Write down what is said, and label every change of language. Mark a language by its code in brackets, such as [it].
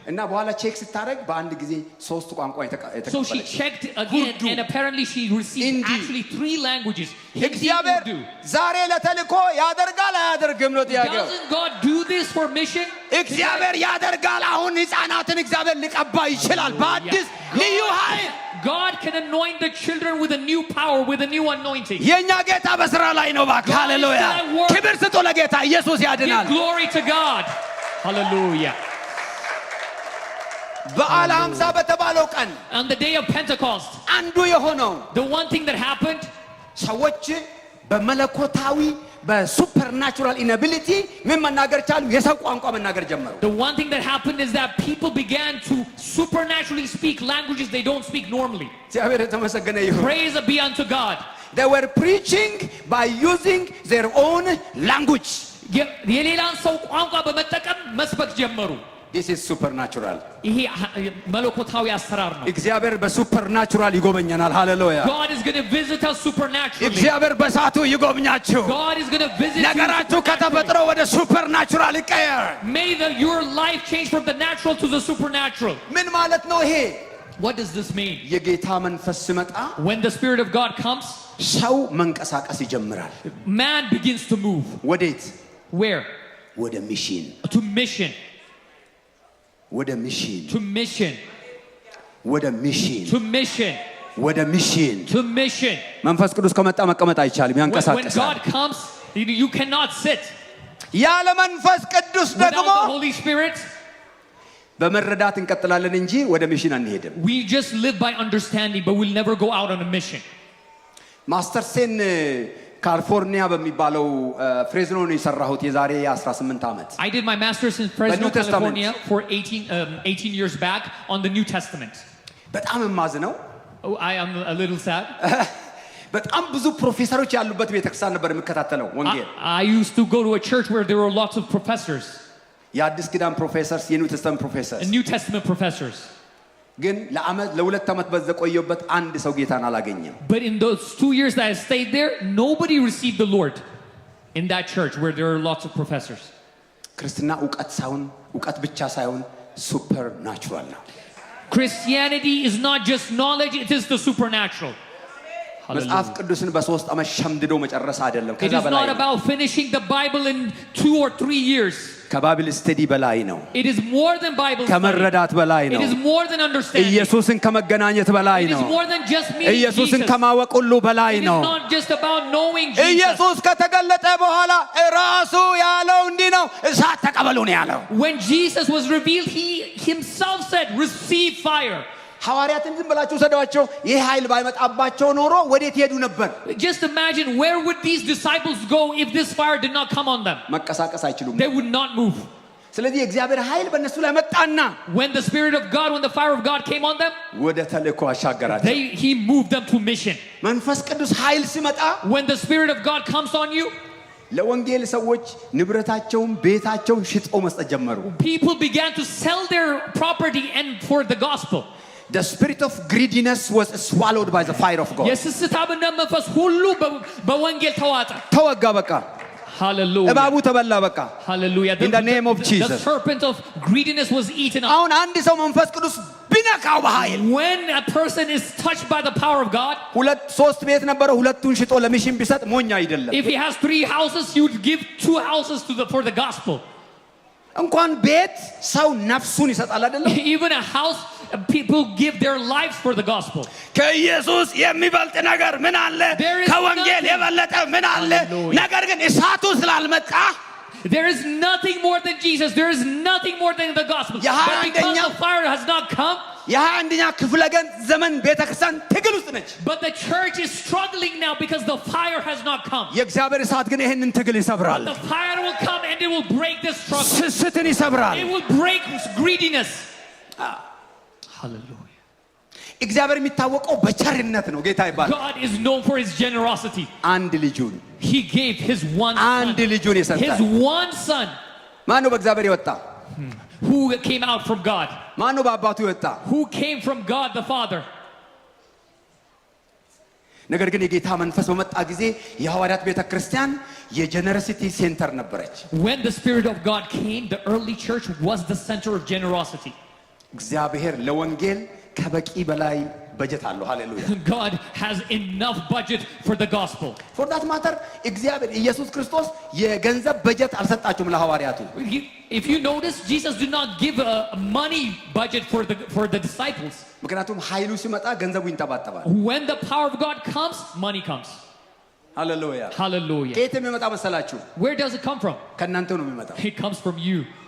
[am] እና በኋላ ቼክ ስታደርግ በአንድ ጊዜ ሶስት ቋንቋ የተቀበለች። [en] So she checked again and apparently she received Hindi. actually 3 languages. Hindi, [am] እግዚአብሔር [en] Urdu. [am] ዛሬ ለተልእኮ ያደርጋል አያደርግም ነው ጥያቄው። [en] Doesn't God do this for mission? [am] እግዚአብሔር ያደርጋል። አሁን ህፃናትን እግዚአብሔር ሊቀባ ይችላል በአዲስ ልዩ ኃይል። [en] God can anoint the children with a new power, with a new anointing. [am] የኛ ጌታ በስራ ላይ ነው። እባክህ ሃሌሉያ! ክብር ስጡ ለጌታ። ኢየሱስ ያድናል። [en] Give glory to God. Hallelujah. [am] በዓለ ሃምሳ በተባለው ቀን [en] On the day of Pentecost, [am] አንዱ የሆነው [en] the one thing that happened, [am] ሰዎች በመለኮታዊ [en] በሱፐርናቹራል ኢነቢሊቲ [am] ምን መናገር ቻሉ? የሰው ቋንቋ መናገር ጀመሩ። [en] the one thing that happened is that people began to supernaturally speak languages they don't speak normally. [am] እግዚአብሔር የተመሰገነ ይሁን። [en] Praise be unto God. They were preaching by using their own language. [am] የሌላን ሰው ቋንቋ በመጠቀም መስበክ ጀመሩ። [en] This is supernatural. [am] ይሄ መለኮታዊ አሰራር ነው። እግዚአብሔር በሱፐርናቹራል ይጎበኛናል። ሃሌሉያ! [en] God is going to visit us supernaturally. [am] እግዚአብሔር በሳቱ ይጎብኛችሁ። [en] God is going to visit you [am] ነገራችሁ ከተፈጥሮ [en] supernaturally. [am] ወደ ሱፐርናቹራል ይቀየር። [en] May your life change from the natural to the supernatural. [am] ምን ማለት ነው ይሄ? [en] What does this mean? [am] የጌታ መንፈስ ሲመጣ [en] When the Spirit of God comes, [am] ሰው መንቀሳቀስ ይጀምራል። [en] man begins to move. [am] ወዴት? [en] Where? [am] ወደ ሚሽን። [en] To mission. [am] ወደ ሚሽን። [en] To mission. [am] ወደ ሚሽን። [en] To mission. [am] ወደ ሚሽን። [en] To mission. [am] መንፈስ ቅዱስ ከመጣ መቀመጥ አይቻልም፣ [en] When [am] ያንቀሳቅሳል። [en] God comes, you cannot sit. [am] ያለ መንፈስ ቅዱስ [en] Without [am] ደግሞ [en] the Holy Spirit, [am] በመረዳት እንቀጥላለን እንጂ ወደ ሚሽን አንሄድም። [en] we just live by understanding, but we'll never go out on a mission. [am] ማስተርሴን ካሊፎርኒያ በሚባለው ፍሬዝኖ ነው የሰራሁት የዛሬ 18 ዓመት። [en] I did my master's in Fresno, New Testament. California for 18 years back on the New Testament. [am] በጣም የማዝነው [en] Oh, I am a little sad. [am] በጣም ብዙ ፕሮፌሰሮች ያሉበት ቤተክርስቲያን ነበር የምከታተለው ወንጌል። [en] I used to go to a church where there were lots of professors, [am] የአዲስ ኪዳን ፕሮፌሰርስ፣ [en] የኒው ቴስተመንት ፕሮፌሰርስ። New Testament professors. [am] ግን ለሁለት ዓመት በዛ ቆየሁበት አንድ ሰው ጌታን አላገኘም። [en] But in those 2 years that I stayed there, nobody received the Lord in that church where there are lots of professors. [am] ክርስትና እውቀት ብቻ ሳይሆን ሱፐር ናቹራል ነው። [en] Christianity is not just knowledge, it is the supernatural. [am] መጽሐፍ ቅዱስን በ3 ዓመት ሸምድዶ መጨረስ አይደለም፣ [en] It [am] ከዛ [en] is [am] በላይ [en] not [am] ነው። [en] about finishing the Bible in 2 or 3 years. [am] ከባይብል ስተዲ በላይ ነው። [en] It is more than Bible study. [am] ከመረዳት በላይ [en] It [am] ነው። [en] is more than understanding. [am] ኢየሱስን ከመገናኘት በላይ [en] It is [am] ነው። [en] more than just meeting [am] ኢየሱስን [en] Jesus. [am] ከማወቅ ሁሉ በላይ [en] It is [am] ነው። [en] not just about knowing Jesus. [am] ኢየሱስ ከተገለጠ በኋላ ራሱ ያለው እንዲህ ነው፣ እሳት ተቀበሉ ነው ያለው። [en] When Jesus was revealed, he himself said, receive fire. [am] ሐዋርያትን ዝም ብላችሁ ሰዷቸው፣ ይህ ኃይል ባይመጣባቸው ኖሮ ወዴት ሄዱ ነበር? [en] Just imagine, where would these disciples go if this fire did not come on them? [am] መንቀሳቀስ አይችሉም። [en] They would not move. [am] ስለዚህ የእግዚአብሔር ኃይል በእነሱ ላይ መጣና [en] When the Spirit of God, when the fire of God came on them, [am] ወደ ተልእኮ አሻገራቸው። [en] he moved them to mission. [am] መንፈስ ቅዱስ ኃይል ሲመጣ [en] When the Spirit of God comes on you, [am] ለወንጌል ሰዎች ንብረታቸውን ቤታቸውን ሽጠው መስጠት ጀመሩ። [en] people began to sell their property and for the gospel. The spirit of greediness was swallowed by the fire of God. [am] የስስታምነት መንፈስ ሁሉ በወንጌል ተዋጠ። ተወጋ በቃ። [en] Hallelujah. [am] እባቡ ተበላ በቃ። [en] Hallelujah. In the name of The Jesus. serpent of greediness was eaten up. [am] አሁን አንድ ሰው መንፈስ ቅዱስ ቢነካው በኃይል [en] When a person is touched by the power of God, [am] 2-3 ቤት ነበረው፣ ሁለቱን ሽጦ ለሚሽን ቢሰጥ ሞኝ አይደለም። [en] if he has 3 houses, he would give 2 houses for the gospel. [am] እንኳን ቤት ሰው ነፍሱን ይሰጣል አይደለም? [en] Even a house, people give their lives for the gospel. [am] ከኢየሱስ የሚበልጥ ነገር ምን አለ? ከወንጌል የበለጠ ምን አለ? ነገር ግን እሳቱ ስላልመጣ [en] there is nothing more than Jesus. There is nothing more than the gospel. But because the fire has not come, [am] የ21ኛ ክፍለ ዘመን ቤተክርስቲያን ትግል ውስጥ ነች። [en] but the church is struggling now because the fire has not come. [am] የእግዚአብሔር እሳት ግን ይሄንን ትግል ይሰብራል። [en] The fire will come and it will break this struggle. [am] ስስትን ይሰብራል። [en] It will break greediness. Hallelujah. [am] እግዚአብሔር የሚታወቀው በቸርነት ነው። ጌታ ይባላል። [en] God is known for his generosity. [am] አንድ ልጁን [en] He gave his one son. [am] አንድ ልጁን የሰጠ [en] His one son. [am] ማን ነው በእግዚአብሔር የወጣ? [en] Who came out from God? [am] ማን ነው በአባቱ የወጣ? [en] Who came from God the Father? [am] ነገር ግን የጌታ መንፈስ በመጣ ጊዜ የሐዋርያት ቤተክርስቲያን [en] የጀነሮሲቲ ሴንተር [am] ነበረች። [en] When the Spirit of God came, the early church was the center of generosity. [am] እግዚአብሔር ለወንጌል ከበቂ በላይ በጀት አለው። ሃሌሉያ። [en] God has enough budget for the gospel. For that matter [am] እግዚአብሔር ኢየሱስ ክርስቶስ የገንዘብ በጀት አልሰጣቸውም ለሐዋርያቱ። [en] If you notice, Jesus did not give a money budget for the disciples. [am] ምክንያቱም ኃይሉ ሲመጣ ገንዘቡ ይንጠባጠባል። [en] When the power of God comes, money comes. [am] ሃሌሉያ። [en] Hallelujah. [am] ከየት የሚመጣ መሰላችሁ? [en] Where does it come from? [am] ከእናንተ ነው የሚመጣው። [en] It comes from you.